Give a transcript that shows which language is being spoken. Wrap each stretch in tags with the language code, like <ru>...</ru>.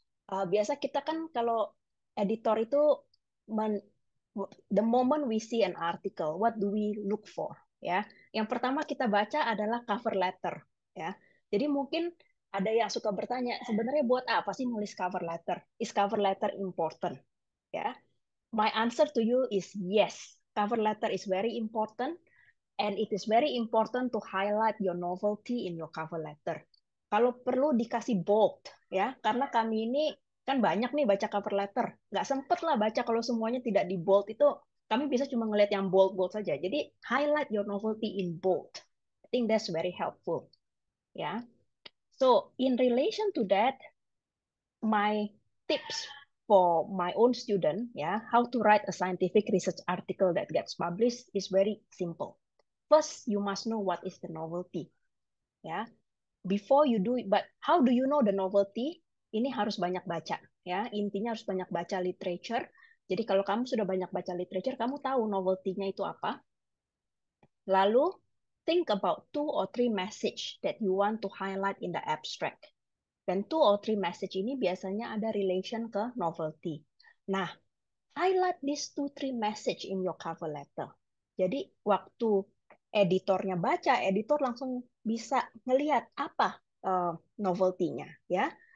<id>Biasa kita kan kalau editor itu</id> <en>the moment we see an article, what do we look for, ya.</en> <id>Yang pertama kita baca adalah cover letter, ya. Jadi mungkin ada yang suka bertanya, sebenarnya buat apa sih nulis cover letter?</id> <en>Is cover letter important, ya? My answer to you is yes. Cover letter is very important. And it is very important to highlight your novelty in your cover letter.</en> <id>Kalau perlu dikasih bold, ya, karena kami ini kan banyak nih baca cover letter. Nggak sempet lah baca kalau semuanya tidak di bold itu. Kami bisa cuma ngelihat yang bold saja.</id> <en>Jadi highlight your novelty in bold. I think that's very helpful, ya. So in relation to that, my tips for my own student, ya, how to write a scientific research article that gets published is very simple. First, you must know what is the novelty. Ya, before you do it, but how do you know the novelty?</en> <id>Ini harus banyak baca. Ya, intinya harus banyak baca literature. Jadi kalau kamu sudah banyak baca literature, kamu tahu novelty-nya itu apa.</id> <en>Lalu, think about 2 or 3 message that you want to highlight in the abstract.</en> <id>Dan</id> <en>2 or 3 message</en> <id>ini biasanya ada relation ke novelty.</id> <en>Nah, highlight these 2-3 message in your cover letter.</en> <id>Jadi waktu editornya baca, editor langsung bisa melihat apa novelty-nya, ya.</id>